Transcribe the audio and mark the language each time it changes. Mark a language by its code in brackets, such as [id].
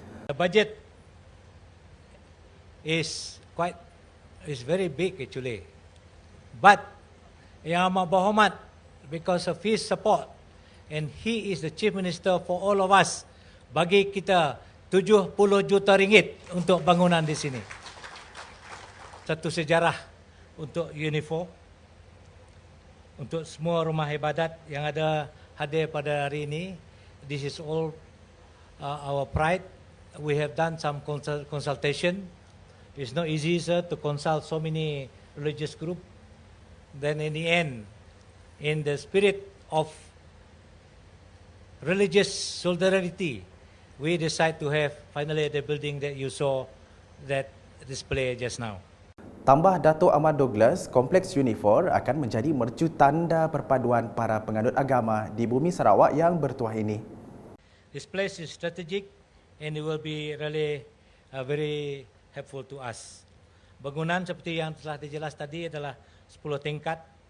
[en] The budget is very big actually, but Yang Amat Berhormat, because of his support, and he is the Chief Minister for all of us, [ms] bagi kita 70 juta ringgit untuk bangunan di sini. Satu sejarah untuk Unifor, untuk semua rumah ibadat yang ada hadir pada hari ini. [en] This is all our pride. We have done some consultation. It's not easy, sir, to consult so many religious groups. Then in the end, in the spirit of religious solidarity, we decide to have finally the building that you saw that display just now. [ms] Tambah Datuk Ahmad Douglas, Kompleks Unifor akan menjadi mercu tanda perpaduan para penganut agama di bumi Sarawak yang bertuah ini. [en] This place is strategic and it will be really very helpful to us. [ms] Bangunan seperti yang telah dijelas tadi adalah 10 tingkat.